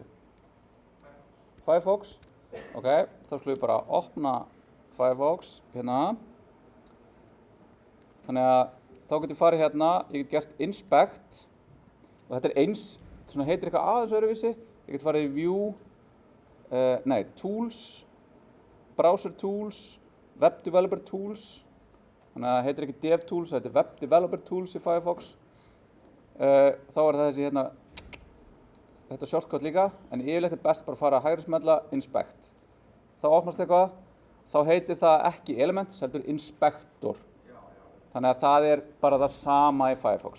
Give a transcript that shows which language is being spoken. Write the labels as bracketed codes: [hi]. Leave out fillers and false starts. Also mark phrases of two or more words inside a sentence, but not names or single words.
[is] Firefox. Ok, þá skulum við bara opna Firefox hérna. Þannig að þá getum við farið hérna, ég get gert inspect og þetta er eins, svona heitir eitthvað aðeins öðruvísi. Ég get farið í [en] view, tools, browser tools, web developer tools. [is] Þannig að það heitir ekki DevTools, þetta er [en] web developer tools [is] í Firefox. Þá er það þessi hérna, þetta shortcut líka, en yfirleitt er best bara að fara að hægri smella inspect. Þá opnast eitthvað, þá heitir það ekki elements, heldur inspector. Þannig að það er bara það sama í Firefox.